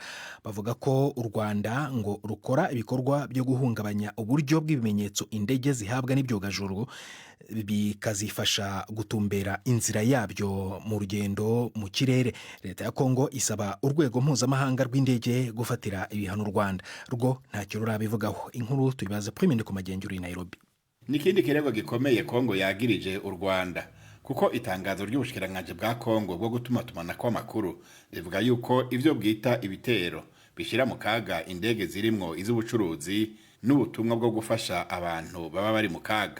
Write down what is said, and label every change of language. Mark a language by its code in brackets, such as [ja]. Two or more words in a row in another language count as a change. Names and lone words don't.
[rw] Bavuga ko u Rwanda ngo rukora ibikorwa byo guhungabanya uburyo bw'ibimenyetso indege zihabwa n'ibyogajuru bikazifasha gutumbera inzira yabyo mu rugendo mu kirere. Leta ya Kongo isaba urwego mpuzamahanga rw'indege gufatira ibihano u Rwanda. Rwo ntacyo rurabivugaho. Inkuru tubibaza Prime ku magenzura i Nairobi. [rn] Nikindi kirego gikomeye Kongo yagirije u Rwanda kuko itangazo ry'ubushikiranganje bwa Kongo bwo gutuma kw'amakuru rivuga yuko ivyo bwita ibitero bishira mu kaga indege zirimwo iz'ubucuruzi n'ubutumwa bwo gufasha abantu baba bari mu kaga.